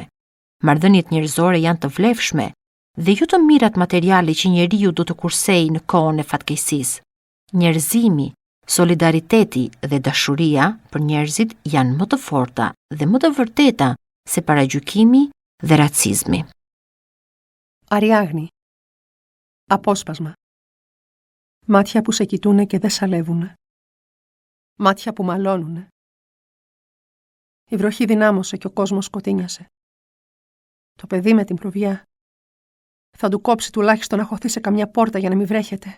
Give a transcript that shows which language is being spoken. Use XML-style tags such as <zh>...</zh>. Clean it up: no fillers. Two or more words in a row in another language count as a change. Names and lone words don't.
<sq>Marrëdhëniet njerëzore janë të vlefshme dhe jo të mirat materiale që njeriu do të kursejë në kohën e fatkeqësisë. Njerëzimi, solidariteti dhe dashuria për njerëzit janë më të forta dhe më të vërteta se paragjykimi dhe racizmi.</sq> <el>Αριάγνη. Απόσπασμα. Μάτια που σε κοιτούνε και δεν σαλεύουνε. Μάτια που μαλώνουνε. Η βροχή δυνάμωσε και ο κόσμος σκοτίνιασε. Το παιδί με την προβιά θα του κόψει τουλάχιστον να χωθεί σε καμιά πόρτα για να μην βρέχεται.</el>